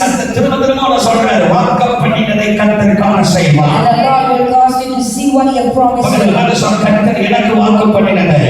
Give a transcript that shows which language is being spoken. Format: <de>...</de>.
<ta>கர்த்தர் திரும்ப சொல்றாரு வாக்கு பண்ணினதை கர்த்தர் காண செய்வார்.</ta> <en>and the Lord will cause you to see what He has promised you.</en> <ta>பகல் சொல்ற கர்த்தர் எனக்கு வாக்கு பண்ணினதை</ta>